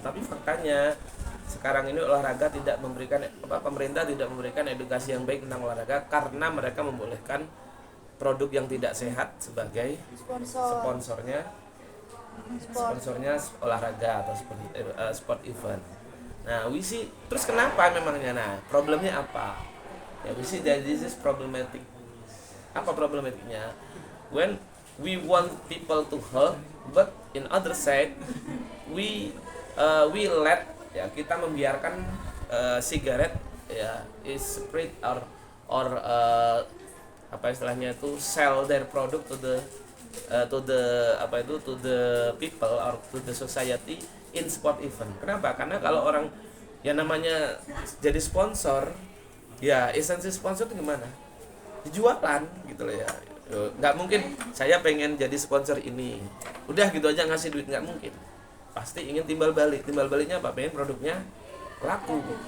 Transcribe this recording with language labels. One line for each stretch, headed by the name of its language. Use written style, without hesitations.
Indonesian: Tapi faktanya sekarang ini olahraga tidak memberikan pemerintah tidak memberikan edukasi yang baik tentang olahraga karena mereka membolehkan produk yang tidak sehat sebagai sponsornya olahraga atau
English: sport event.
Indonesian: Nah,
English: we see
Indonesian: terus kenapa memangnya? Nah, problemnya apa?
English: Ya, we see that this is problematic.
Indonesian: Apa problematiknya?
English: When we want people to help, but in other side we let
Indonesian: ya kita membiarkan sigaret ya
English: is spread or
Indonesian: apa istilahnya itu
English: sell their product to the people or to the society in sport event.
Indonesian: Kenapa? Karena kalau orang yang namanya jadi sponsor ya, esensi sponsor itu gimana? Dijualan gitu loh ya. Nggak mungkin saya pengen jadi sponsor ini udah gitu aja ngasih duit, nggak mungkin. Pasti ingin timbal baliknya apa? Pengen produknya laku.